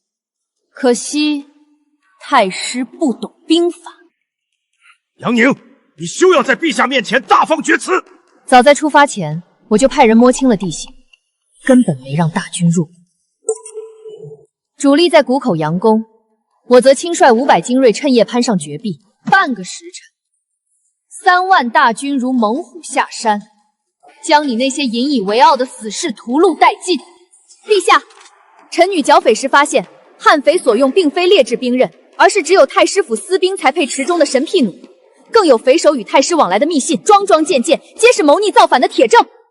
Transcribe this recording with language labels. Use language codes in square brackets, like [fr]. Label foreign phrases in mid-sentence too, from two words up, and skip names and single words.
[zh] 可惜太師不懂兵法。楊寧，你休要在陛下面前大放厥詞！早在出發前，我就派人摸清了地形，根本沒讓大軍入。主力在谷口佯攻，我則親率500精銳趁夜攀上絕壁。半個時辰，3萬大軍如猛虎下山，將你那些引以為傲的死士屠戮殆盡。陛下，臣女剿匪時發現，悍匪所用並非劣質兵刃，而是只有太師府私兵才配池中的神屁弩，更有匪首與太師往來的密信，樁樁件件，皆是謀逆造反的鐵證。